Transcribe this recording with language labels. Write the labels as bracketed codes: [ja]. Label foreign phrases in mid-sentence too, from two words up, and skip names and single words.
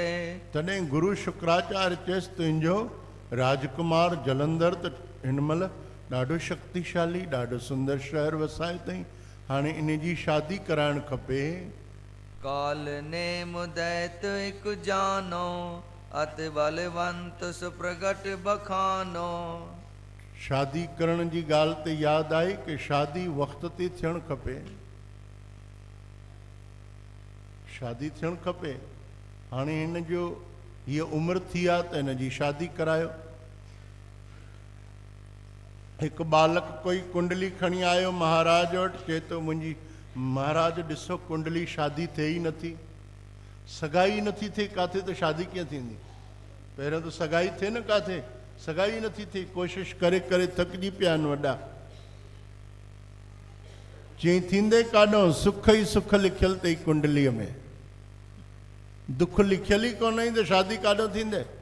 [sd] तॾहिं गुरु शुक्राचार्य चयसि तुंहिंजो राजकुमार जलंधर त हिन महिल ॾाढो शक्तिशाली, ॾाढो सुंदर शहर वसायो अथई, हाणे इन जी शादी कराइणु खपे। [hi] काल ने मुदैत एक जानो, अति बलवंत सुप्रगट बखानो। [sd] शादी करण जी ॻाल्हि ते यादि आई कि शादी वक़्त ते थियणु खपे। शादी थियणु खपे। हाणे हिन जो हीअ उमिरि थी आहे त हिन जी शादी करायो। हिकु बालक कोई कुंडली खणी आयो महाराज वटि, चए थो मुंहिंजी महाराज ॾिसो कुंडली शादी थिए ई नथी, सगाई नथी थिए, किथे त शादी कीअं थींदी? पहिरियों त सगाई थिए न, किथे सगाई नथी थिए। कोशिशि करे करे थकिजी पिया आहिनि वॾा। चई थींदे काॾों, सुख ई सुख लिखियल अथई कुंडलीअ में, दुख लिखियल ई कोन ई त शादी काॾों थींदे।